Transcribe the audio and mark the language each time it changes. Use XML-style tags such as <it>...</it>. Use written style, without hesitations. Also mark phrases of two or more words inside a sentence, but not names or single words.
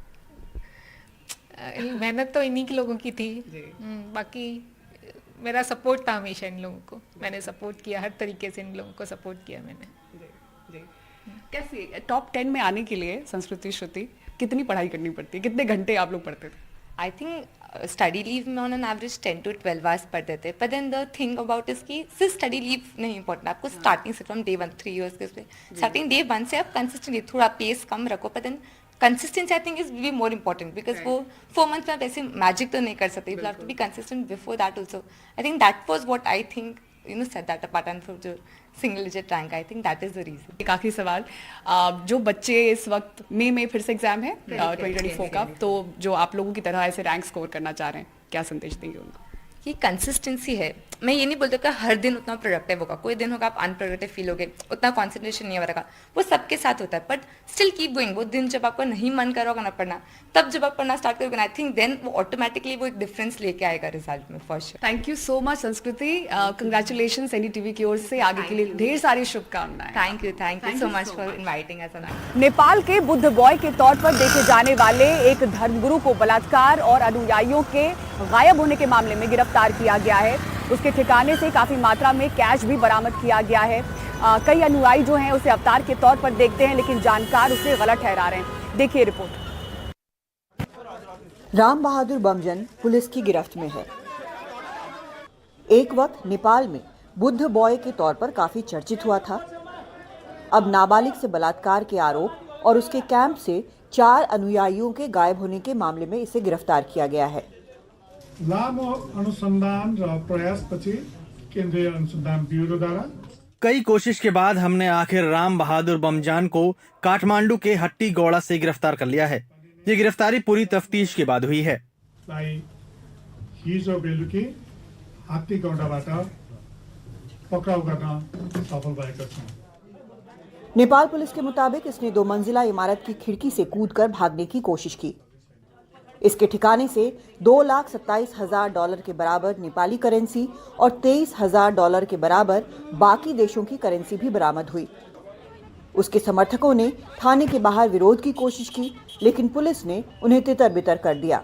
<hi>मेहनत तो इन्हीं के लोगों की थी, बाकी मेरा सपोर्ट था हमेशा इन लोगों को, मैंने सपोर्ट किया, हर तरीके से इन लोगों को सपोर्ट किया मैंने। कैसे टॉप 10 में आने के लिए संस्कृति, श्रुति, कितनी पढ़ाई करनी पड़ती है? कितने घंटे आप लोग पढ़ते थे?</hi> <en>I think study leave</en> <hi>में</hi> <en>on an average 10 to 12 hours</en> <hi>पढ़ते थे,</hi> <en>but then the thing about is</en> <hi>कि सिर्फ</hi> <en>study leave</en> <hi>नहीं इंपॉर्टेंट, आपको स्टार्टिंग से</hi> <en>from day 1 3 years</en> <hi>के</hi> <en>starting day 1</en> <hi>से आप कंसिस्टेंटली थोड़ा पेस कम रखो, पर</hi> <en>then consistency I think is we more important,</en> <hi>बिकॉज वो 4 मंथ्स में आप ऐसे मैजिक तो नहीं कर सकते,</hi> <en>You have to be consistent before that also. I think that was what I think set that apart, and for जो single digit rank, I think that is the reason।</en> <hi>एक आखिरी सवाल, जो बच्चे इस वक्त मई में फिर से एग्जाम है 2024 का, तो जो आप लोगों की तरह ऐसे</hi> <en>rank score</en> <hi>करना चाह रहे हैं, क्या संदेश देंगे उनको? कि कंसिस्टेंसी है, मैं ये नहीं बोलती कि हर दिन उतना प्रोडक्टिव होगा, कोई दिन होगा आप अनप्रोडक्टिव फील होगे, उतना कॉन्सेंट्रेशन नहीं हो रहा, वो सबके साथ होता है,</hi> <en>but still keep going.</en> <hi>वो दिन जब आपको नहीं मन कर होगा ना पढ़ना, तब जब आप पढ़ना स्टार्ट करोगे ना,</hi> <en>I think then</en> <hi>वो ऑटोमेटिकली वो एक डिफरेंस लेके आएगा रिजल्ट में,</hi> <en>for sure. thank you so much</en> <hi>संस्कृति, कंग्रेचुलेशन एनडीटीवी की ओर से, आगे के लिए ढेर सारी शुभकामनाएं।</hi> <en>Thank you so much for inviting us.</en> <hi>नेपाल के बुद्ध बॉय के तौर पर देखे जाने वाले एक धर्मगुरु को बलात्कार और अनुयायियों के गायब होने के मामले में गिरफ्तार किया गया है। उसके ठिकाने से काफी मात्रा में कैश भी बरामद किया गया है। कई अनुयायी जो हैं उसे अवतार के तौर पर देखते हैं, लेकिन जानकार उसे गलत ठहरा रहे हैं। देखिए रिपोर्ट। राम बहादुर बमजन पुलिस की गिरफ्त में है। एक वक्त नेपाल में बुद्ध बॉय के तौर पर काफी चर्चित हुआ था। अब नाबालिग से बलात्कार के आरोप और उसके कैंप से 4 अनुयायियों के गायब होने के मामले में इसे गिरफ्तार किया गया है।</hi> <ne>लामो अनुसंधान र प्रयासपछि केंद्रीय अनुसंधान ब्यूरोद्वारा</ne> <hi>कई कोशिश के बाद हमने आखिर राम बहादुर बमजान को काठमांडू के हट्टीगौड़ा से गिरफ्तार कर लिया है। ये गिरफ्तारी पूरी तफ्तीश के बाद हुई है।</hi> <ne>हिजो बेलुकी हट्टीगौडाबाट पक्राउ गर्न सफल भएका छौं।</ne> <hi>नेपाल पुलिस के मुताबिक इसने 2 मंजिला इमारत की खिड़की से कूदकर भागने की कोशिश की। इसके ठिकाने से $2,27,000 के बराबर नेपाली करेंसी और $23,000 के बराबर बाकी देशों की करेंसी भी बरामद हुई। उसके समर्थकों ने थाने के बाहर विरोध की कोशिश की, लेकिन पुलिस ने उन्हें तितर-बितर कर दिया।</hi>